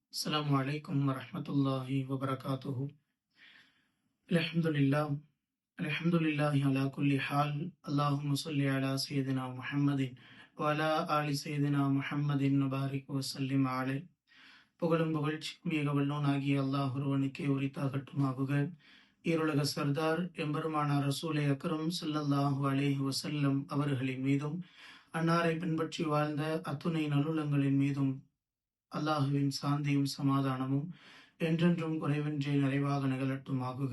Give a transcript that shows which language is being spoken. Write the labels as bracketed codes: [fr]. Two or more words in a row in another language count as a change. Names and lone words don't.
[ar] السلام عليكم ورحمة الله وبركاته. الحمد لله الحمد لله على كل حال. اللهم صل على سيدنا محمد وعلى آل سيدنا محمد وبارك وسلم عليه. [ta] புகழும் புகழ்ச்சியும் மிக வல்லோனாகிய அல்லாஹ் ஒருவனுக்கே உரித்தாகட்டுமாகுக. ஈருலக சர்தார் எம்பெருமானார் ரசூலை அக்ரம் [ar] صلى الله عليه وسلم [ta] அவர்களின் மீதும் அன்னாரை பின்பற்றி வாழ்ந்த அத்துணை நல்லுள்ளங்களின் மீதும் அல்லாஹுவின் சாந்தியும் சமாதானமும் என்றென்றும் குறைவின்றி நிறைவாக நிகழட்டுமாகுக.